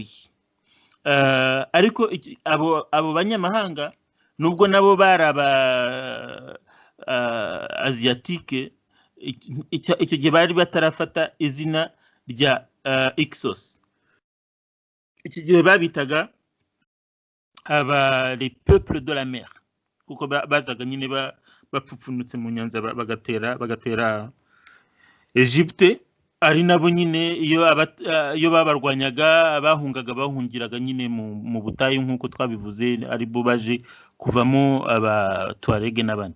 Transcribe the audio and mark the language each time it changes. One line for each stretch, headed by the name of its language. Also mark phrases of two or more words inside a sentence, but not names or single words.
Kinyarwanda: Ariko abo banyamahanga nubwo nabo bari asiatique, icyo gihe bari batarafata izina rya Hyksos. Icyo gihe babitaga
French: les peuples de la mer,
Kinyarwanda: kuko bazaga nyine bapfupfunutse mu nyanza bagatera Egypte. Ari nabo nyine iyo babarwanyaga bahungiraga nyine mu butayu nk'uko twabivuze, ari bo baje kuvamo aba Tuareg n'abandi.